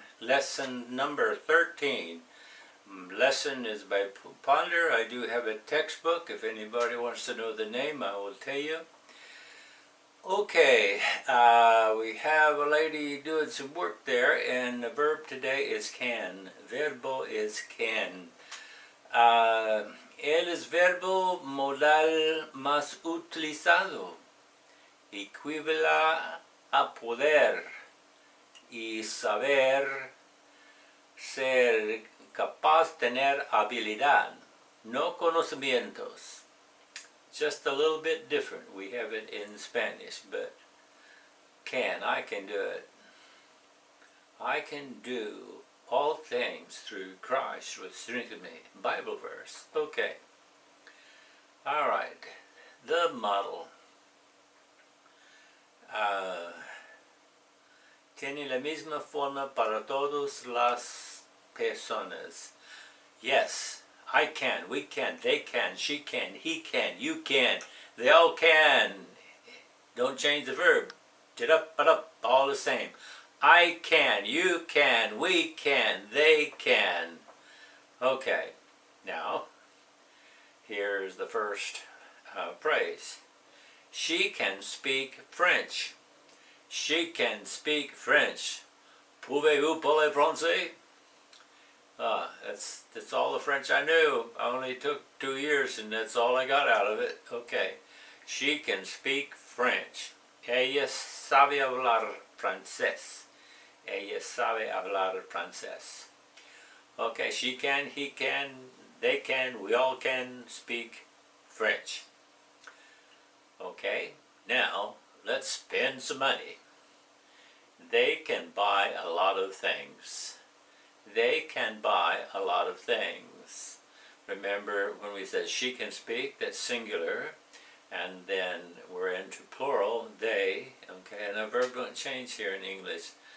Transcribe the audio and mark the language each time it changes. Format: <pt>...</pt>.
<en>Lesson number 13. Lesson is by Ponder. I do have a textbook. If anybody wants to know the name, I will tell you. Okay, we have a lady doing some work there, and the verb today is can. Verbo is can.</en> <es>Él es verbo modal más utilizado. Equivale a poder y saber, ser capaz, tener habilidad, no conocimientos.</es> <en>Just a little bit different. We have it in Spanish, but I can do it. I can do all things through Christ which strengthens me. Bible verse. Okay. All right. The model.</en> <es>Tiene la misma forma para todas las personas.</es> <en>Yes, I can, we can, they can, she can, he can, you can, they all can. Don't change the verb. Up, all the same. I can, you can, we can, they can. Okay, now, here's the first phrase. She can speak French. She can speak French.</en> <fr>Pouvez-vous parler français?</fr> <en>That's all the French I knew. I only took 2 years and that's all I got out of it. Okay. She can speak French.</en> <es>Ella sabe hablar francés. Ella sabe hablar francés.</es> <en>Okay, she can, he can, they can, we all can speak French. Okay, now let's spend some money. They can buy a lot of things. They can buy a lot of things. Remember when we said she can speak, that's singular, and then we're into plural, they, okay, and the verb don't change here in English.</en>